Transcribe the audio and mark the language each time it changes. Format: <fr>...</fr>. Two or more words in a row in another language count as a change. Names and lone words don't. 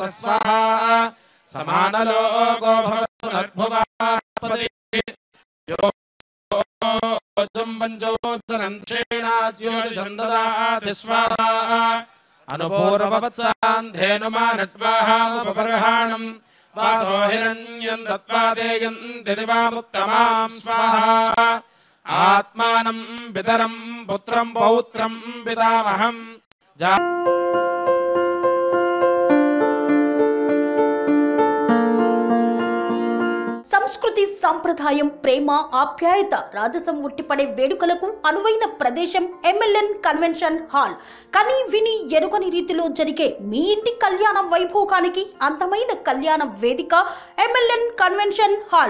<sa>स्वाहा समानलोको भवतु नर्भुवापदे यो ओजं पञ्चोदनं दक्षिणाद्योतिषं ददाति स्वाहा अनुपूर्ववत्सान् धेनुमानट्वाहामुपबर्हाणं वासो हिरण्यं दत्त्वा देयन्ति दिवामुत्तमां स्वाहा आत्मानं पितरं पुत्रं पौत्रं पितामहं</sa> <te>సంస్కృతి సంప్రదాయం ప్రేమ ఆప్యాయత రాజసం ఉట్టిపడే వేడుకలకు అనువైన ప్రదేశం ఎంఎల్ఎన్ కన్వెన్షన్ హాల్. కని విని ఎరుగని రీతిలో జరిగే మీ ఇంటి కళ్యాణ వైభోగానికి అందమైన కళ్యాణ వేదిక ఎంఎల్ఎన్ కన్వెన్షన్ హాల్.</te>